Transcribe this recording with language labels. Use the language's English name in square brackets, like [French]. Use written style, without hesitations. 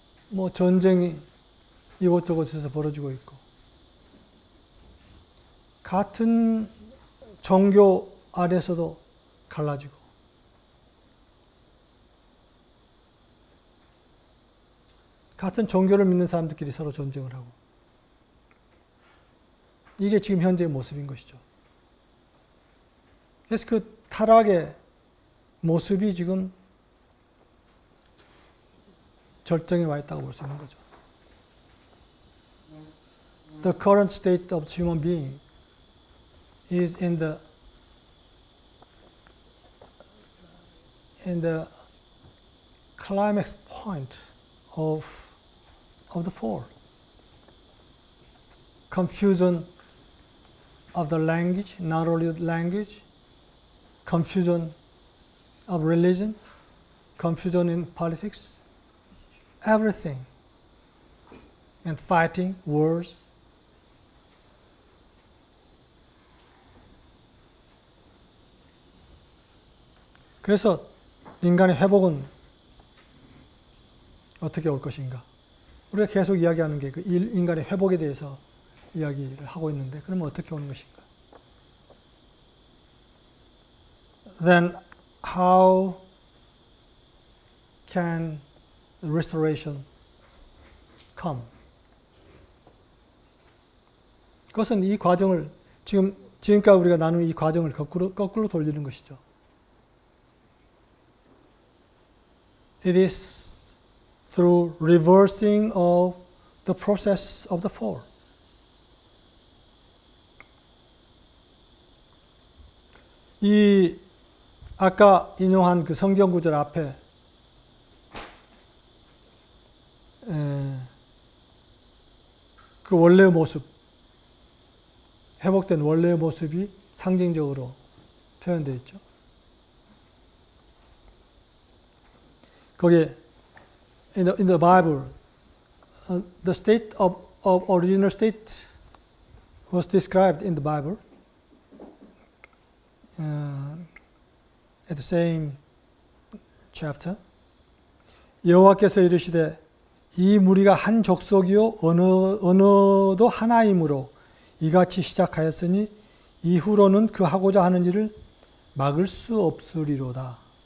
[Korean] 뭐 전쟁이 이곳저곳에서 벌어지고 있고, 같은 종교 아래서도 갈라지고, 같은 종교를 믿는 사람들끼리 서로 전쟁을 하고, 이게 지금 현재의 모습인 것이죠. 그래서 그 타락의 모습이 지금 절정에 와 있다고 볼 수 있는 거죠. [English] The current state of human being is in the climax point of the fall. Confusion of the language, not only language, confusion of religion, confusion in politics, everything, and fighting, wars. [Korean] 그래서 인간의 회복은 어떻게 올 것인가? 우리가 계속 이야기하는 게 그 인간의 회복에 대해서 이야기를 하고 있는데, 그러면 어떻게 오는 것인가? [English] Then how can restoration come? [Korean] 그것은 이 과정을 지금까지 우리가 나눈 이 과정을 거꾸로 돌리는 것이죠. [English] It is through reversing of the process of the fall. [Korean] 이 아까 인용한 그 성경 구절 앞에 그 원래의 모습, 회복된 원래의 모습이 상징적으로 표현되어 있죠. 거기에 [English] in the Bible, the state of original state was described in the Bible. At the same chapter, [Korean] 여호와께서 이르시되 이 무리가 한 족속이요 언어도 하나이므로 이같이 시작하였으니 이후로는 그 하고자 하는 일을 막을 수 없으리로다.